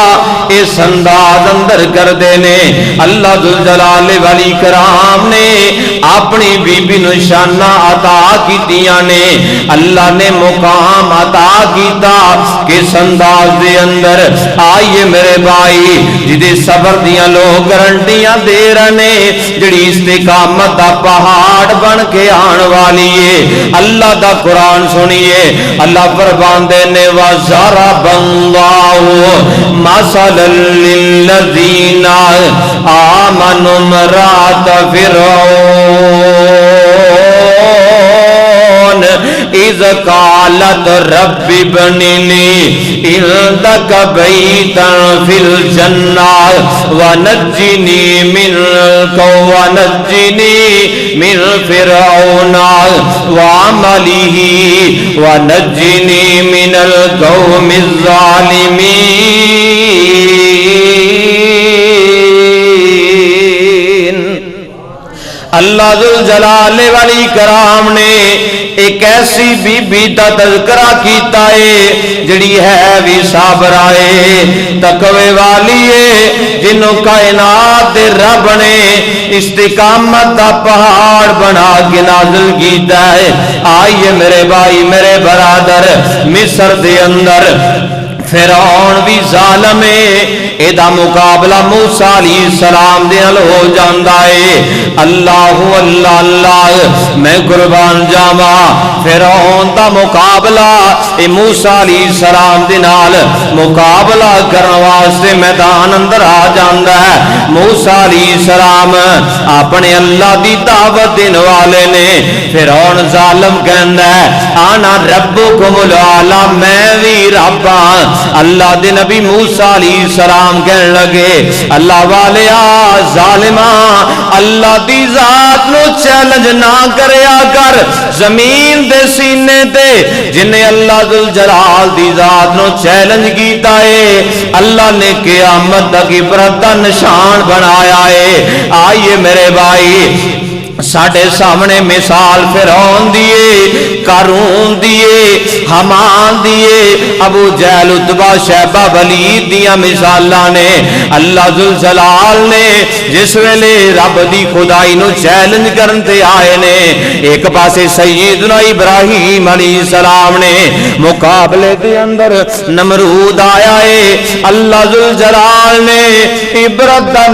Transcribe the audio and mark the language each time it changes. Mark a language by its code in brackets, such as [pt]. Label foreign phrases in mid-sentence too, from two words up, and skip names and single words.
[pa] اس انداز اندر کر دینے اللہ ذوالجلال والی کرام نے اپنی بی بی نو شانہ عطا کیتیاں نے اللہ نے مقام عطا کیتا کس انداز دے اندر آئیے میرے بھائی جدے صبر دیاں لوگ گارنٹیاں دے رہنے جڑی استقامت دا پہاڑ بن کے آن والی ہے اللہ دا قرآن سنیے اللہ فرماندے نے [ar] وَضَرَبَ اللَّهُ مَثَلًا لِلَّذِينَ آمَنُوا امْرَأَتَ فِرْعَوْنَ إِذْ قَالَتْ رَبِّ ابْنِ لِي عِندَكَ بَيْتًا فِي الْجَنَّةِ وَنَجِّنِي مِنْ فِرْعَوْنَ وَعَمَلِهِ وَنَجِّنِي مِنَ الْقَوْمِ الظَّالِمِينَ [pa] اللہ ذوالجلال والی کرام نے ایک ایسی بی بی دا تذکرہ کیتا ہے جڑی ہے بھی صابرہ ہے تقوی والی ہے جنہوں کائنات دے رب نے استقامت دا پہاڑ بنا کے نازل کیتا ہے آئیے میرے بھائی میرے برادر مصر دے اندر فرعون بھی ظالم ہے ایدہ مقابلہ موسیٰ علیہ السلام دے نال ہو جاندہ ہے اللہ اللہ اللہ میں قربان جاوا فرعون دا مقابلہ موسیٰ علیہ السلام دے نال مقابلہ کرن واسطے میدان اندر آ جاندہ ہے موسیٰ علیہ السلام اپنے اللہ دی دعوت دین والے نے فرعون ظالم کہندا ہے [ar] آنا ربکم الاعلی [pa] میں بھی رب ہاں اللہ دے نبی موسیٰ علیہ السلام کہن لگے اللہ والیا ظالماں اللہ دی ذات نو چیلنج نہ کریا کر زمین دے سینے تے جنہیں اللہ ذوالجلال دی ذات نو چیلنج کیتا ہے اللہ نے قیامت تک عبرت دا نشان بنایا ہے آئیے میرے بھائی ساڑھے سامنے مثال فرعون دیئے قارون دیئے حمان دیئے ابو جہل عتبہ شیبہ ولید دیاں مثالاں نے اللہ ذوالجلال نے جس ویلے رب دی خدائی نو چیلنج کرتے آئے نے ایک پاسے سیدنا ابراہیم علیہ السلام نے مقابلے دے اندر نمرود آیا ہے اللہ ذوالجلال نے عبرت دا